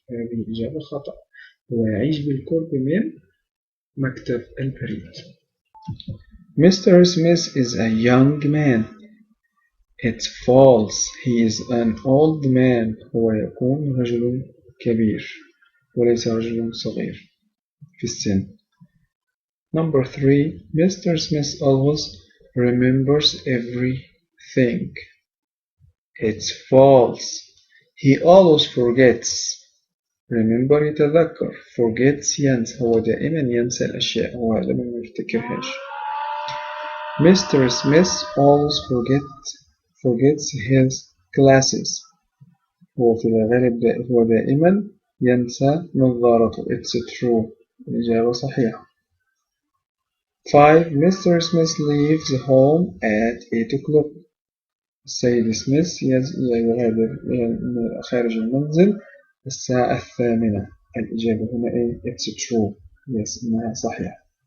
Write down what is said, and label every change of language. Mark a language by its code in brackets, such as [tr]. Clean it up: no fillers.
[ar] هذه إجابة خطأ. هو يعيش بالقرب من مكتب البريد. [en] Mr. Smith is a young man. It's false. He is an old man. [ar] هو يكون رجل كبير وليس رجل صغير في السن. [en] Number 3. Mr. Smith always remembers everything. It's false. He always forgets. Remember يتذكر. Forgets ينسى. [ar] هو دائما ينسى الأشياء. هو دائما ما يفتكرهاش. Mr. [en] Smith always forgets his glasses. [ar] هو في الغالب هو دائما ينسى نظارته. [en] It's true. [ar] الإجابة صحيحة. [en] 5. Mr. Smith leaves home at 8 o'clock. [ar] السيد سميث يغادر خارج المنزل الساعة 8. الإجابة هنا إيه؟ [en] It's true. Yes, [ar] إنها صحيحة.